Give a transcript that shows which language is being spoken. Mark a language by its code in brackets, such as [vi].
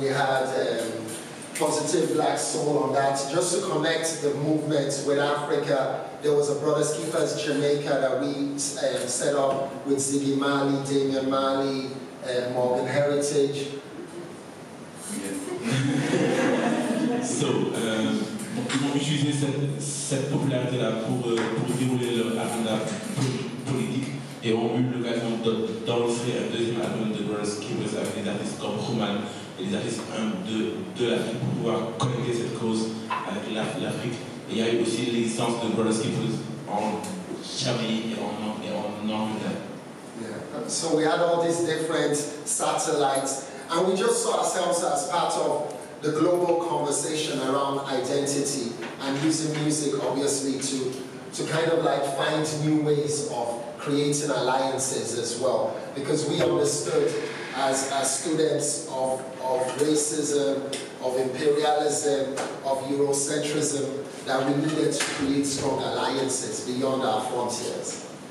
[en] We had Positive Black Soul on that, just to connect the movement with Africa. There was a Brothers Keepers Jamaica that we set up with Ziggy Marley, Damian Marley, Morgan Heritage. [fr] So, ils ont utilisé cette popularité-là pour dérouler leur agenda politique et ont eu l'occasion d'enregistrer un deuxième album de Brothers Keepers avec des artistes comme Roman et des artistes de l'Afrique pour pouvoir connecter cette cause avec l'Afrique. Et il y a eu aussi l'existence de Brothers Keepers en Jamaïque et en Angleterre. [en] Yeah. So we had all these different satellites, and we just saw ourselves as part of the global conversation around identity and using music obviously to kind of like find new ways of creating alliances as well, because we understood as students of racism, of imperialism, of Eurocentrism, that we needed to create strong alliances beyond our frontiers.